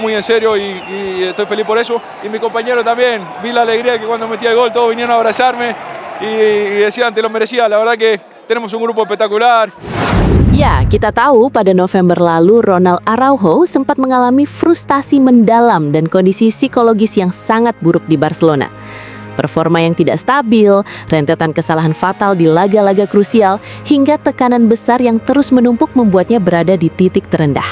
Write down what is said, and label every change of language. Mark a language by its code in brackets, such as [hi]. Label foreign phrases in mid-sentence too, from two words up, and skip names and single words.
[es] Muy en serio y estoy feliz por eso. Y mi compañero también, vi la alegría que cuando metía el gol todos vinieron a abrazarme y decían, te lo merecía. La verdad que tenemos un grupo espectacular. [id] Ya, kita tahu pada November lalu Ronald Araujo sempat mengalami frustasi mendalam dan kondisi psikologis yang sangat buruk di Barcelona. Performa yang tidak stabil, rentetan kesalahan fatal di laga-laga krusial, hingga tekanan besar yang terus menumpuk membuatnya berada di titik terendah.